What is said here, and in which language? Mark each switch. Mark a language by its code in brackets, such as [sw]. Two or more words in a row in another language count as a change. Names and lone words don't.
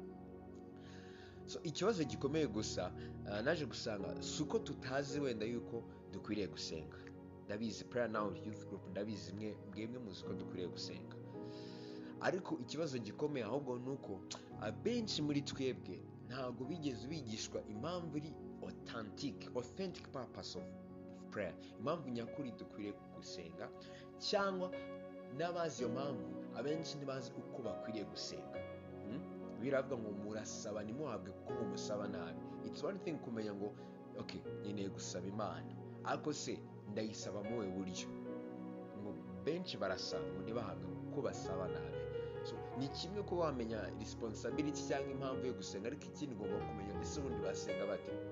[rw] So ikibazo gikomeye gusa naje gusanga suko tutazi wenda yuko dukwiriye gusenga. Ndabizi Prayer Now Youth Group, ndabizi mwemwe muzi ko dukwiriye gusenga. Ariko ikibazo gikomeye ahubwo nuko abenshi muri twebwe ntabwo bigeze bigishwa impamvu iri [en] authentic purpose of prayer, [rw] impamvu nyakuri dukwiriye gusenga, cyangwa n'abazi iyo mpamvu abenshi ntibazi uko bakwiriye gusenga. Biravuga ngo murasaba ntimuhabwe kuko mumusaba nabi. [en] It's one thing [rw] kumenya ngo okay, nkeneye gusaba Imana, ariko se ndayisaba mu buryo. Ngo benshi barasaba ngo ntibahabwe kuko basaba nabi. So ni kimwe ko wamenya responsibility cyangwa impamvu yo gusenga, ariko ikindi ngomba kumenya ese ubundi basenga bate.